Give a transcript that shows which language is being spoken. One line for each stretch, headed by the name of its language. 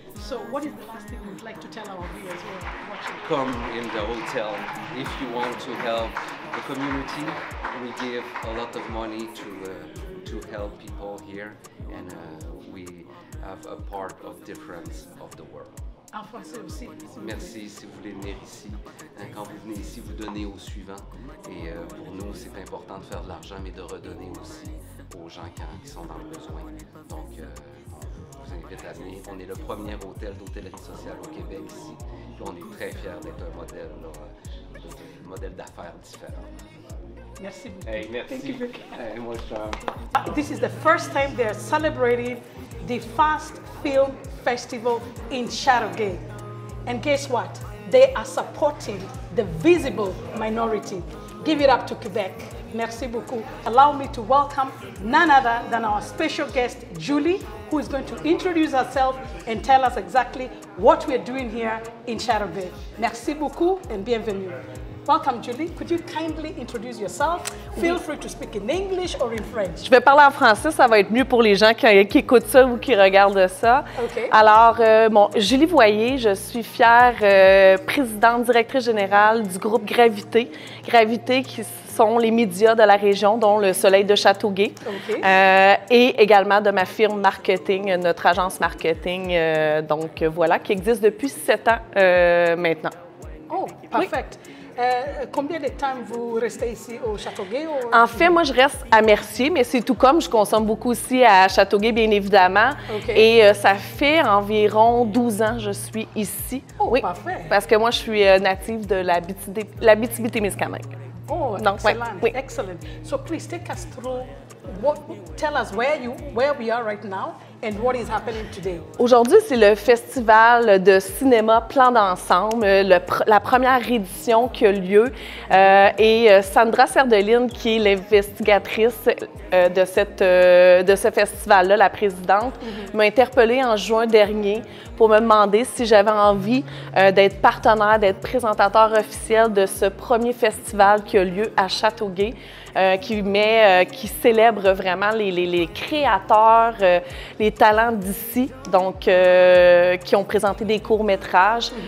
English: So what is the last thing you'd like to tell our viewers who are watching? Come in the hotel. If you want to help the community, we give a lot of money to help people here, and we have a part of difference of the world.
French: En français aussi. Merci si vous voulez venir ici. Quand vous venez ici, vous donnez aux suivants. Et pour nous, c'est important de faire de l'argent, mais de redonner aussi aux gens qui sont dans le besoin. Donc, je vous invite à venir. On est le premier hôtel d'hôtellerie sociale au Québec ici. Puis on est très fiers d'être un modèle d'affaires différent. Merci beaucoup. Hey, merci.
English: Thank you.
French: Hey, moi,
English: This is the first time they're celebrating the Fast Film Festival in Châteauguay. And guess what? They are supporting the visible minority. Give it up to Quebec.
French: Merci beaucoup.
English: Allow me to welcome none other than our special guest, Julie, who is going to introduce herself and tell us exactly what we're doing here in Châteauguay.
French: Merci beaucoup
English: and
French: bienvenue.
English: Welcome, Julie. Could you kindly introduce yourself? Feel free to speak in English or in French.
French: Je vais parler en français, ça va être mieux pour les gens qui écoutent ça ou qui regardent ça.
English: OK.
French: Alors, Julie Voyer, je suis fière présidente, directrice générale du groupe Gravité. Gravité qui sont les médias de la région, dont le Soleil de Châteauguay.
English: OK.
French: Et également de ma firme marketing, notre agence marketing, donc voilà, qui existe depuis 7 ans maintenant.
English: Oh, perfect.
French: Combien de temps vous restez ici au Châteauguay? En fait, moi, je reste à Mercier, mais c'est tout comme je consomme beaucoup aussi à Châteauguay, bien évidemment.
English: OK.
French: Et ça fait environ 12 ans que je suis ici. Oh, oui, parfait. parce que moi, je suis native de l'Abitibi-Témiscamingue. Oh, Donc, excellent, oui. excellent.
English: So please take us through, tell us where we are right now and what is happening today.
French: Aujourd'hui, c'est le festival de cinéma Plan d'ensemble, la première édition qui a lieu. Et Sandra Serdeline, qui est l'investigatrice de ce festival-là, la présidente, m'a interpellée en juin dernier pour me demander si j'avais envie d'être partenaire, d'être présentateur officiel de ce premier festival qui a lieu à Châteauguay, qui célèbre vraiment les créateurs, les talents d'ici, donc qui ont présenté des courts-métrages.